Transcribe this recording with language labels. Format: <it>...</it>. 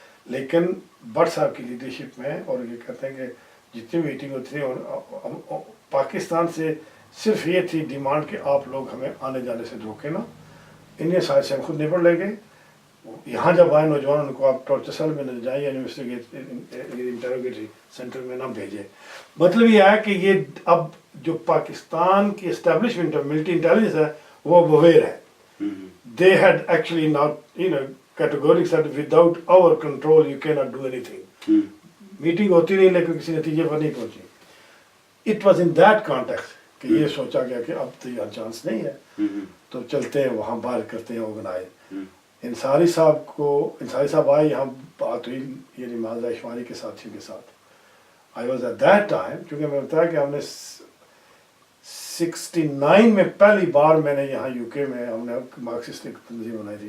<ur>لیکن بٹ صاحب کی لیڈرشپ میں اور یہ کہتے ہیں کہ جتنی میٹنگ ہوتی تھی پاکستان سے صرف یہ تھی ڈیمانڈ کہ آپ لوگ ہمیں آنے جانے سے روکیں نا، انہیں سائڈ سے ہم خود نپٹ لیں گے. یہاں جب آئے نوجوان ان کو آپ ٹارچر سیل میں نہ جائیں یا انٹروگیٹری سینٹر میں نہ بھیجیں. مطلب یہ ہے کہ یہ اب جو پاکستان کی اسٹیبلشمنٹ آف ملٹری انٹیلیجنس ہے وہ اویئر ہے.</ur> <en>They had actually not categorically said without our control you cannot do anything.</en> <ur>Meeting ہوتی رہی لیکن کسی نتیجے پر نہیں پہنچی.</ur> <en>It was in that context</en> <ur>کہ یہ سوچا گیا کہ اب تو یہ چانس نہیں ہے تو چلتے ہیں وہاں باہر کرتے ہیں آرگنائز. انصاری صاحب آئے، یہاں بات ہوئی یعنی معاذ شماری کے ساتھیوں کے ساتھ.</ur> <en>I was at that time</en> <ur>کیونکہ میں بتایا کہ ہم نے 69 میں پہلی بار میں نے یہاں یو کے میں ہم نے مارکسسٹ ایک تنظیم بنائی تھی.</ur>